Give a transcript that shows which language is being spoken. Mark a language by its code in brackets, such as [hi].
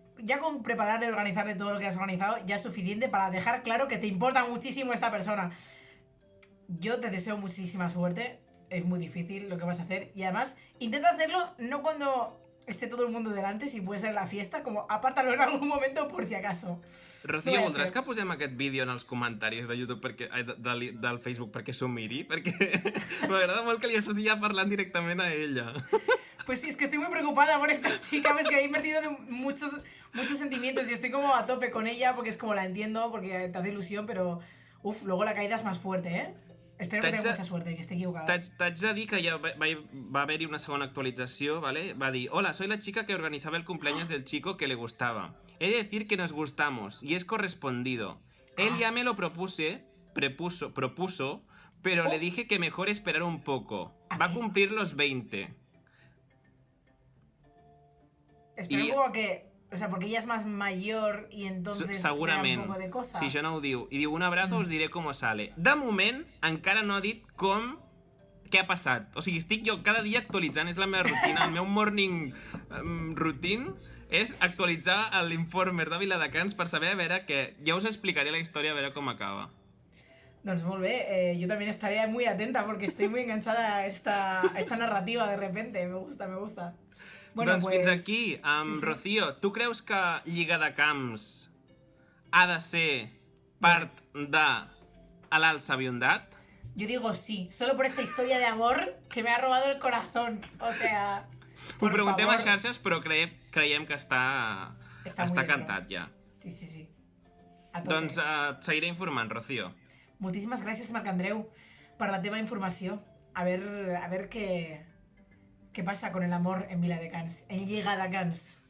[es] Ya con prepararle y organizarle todo lo que has organizado ya es suficiente para dejar claro que te importa muchísimo esta persona. Yo te deseo muchísima suerte. Es muy difícil lo que vas a hacer. Y además, intenta hacerlo no cuando esté todo el mundo delante, si puede ser la fiesta, como apártalo en algún momento por si acaso. [ca] Rocío, voldràs que posem aquest vídeo en els comentaris de YouTube del Facebook perquè s'ho miri? Perquè m'agrada molt que li estàs ja parlant directament a ella. [es] Pues sí, es que estoy muy preocupada por esta chica, ves que he invertido muchos sentimientos y estoy como a tope con ella porque es como la entiendo, porque te hace ilusión, pero luego la caída es más fuerte, ¿eh? Espero que tenga mucha suerte, que esté equivocada. [ca] T'haig de dir que ja va haver-hi una segona actualització, ¿vale? Va dir: [es] Hola, soy la chica que organizaba el cumpleaños del chico que le gustaba. He de decir que nos gustamos y es correspondido. Él ya me lo propuso, pero le dije que mejor esperar un poco. Va a cumplir los 20. Espera un poco que... O sea, porque ella es más mayor y entonces [ca] segurament. [es] un poco de cosa. [ca] Si això no ho diu. I diu: [es] un abrazo, [ca] us diré com sale. De moment, encara no ha dit què ha passat. O sigui, estic jo cada dia actualitzant, és la meva rutina, el meu morning routine és actualitzar l'Informer de Viladecans per saber a veure que... Ja us explicaré la història a veure com acaba. Doncs molt bé, [es] yo también estaré muy atenta porque estoy muy enganchada a esta narrativa de repente, me gusta. Bueno, [ca] doncs [es] pues... [ca] fins aquí, sí. Rocío, tu creus que Lliga de Camps ha de ser part de l'Alça Biondat? [es] Yo digo sí, solo por esta historia de amor que me ha robado el corazón, o sea... [ca] Ho preguntem a xarxes, però creiem que està cantat ja. Sí. A tope. Doncs et seguiré informant, Rocío. [es] Muchísimas gracias, Marc Andreu. [ca] per la teva informació. [es] A ver qué pasa con el amor en Viladecans, en Lligada Cans.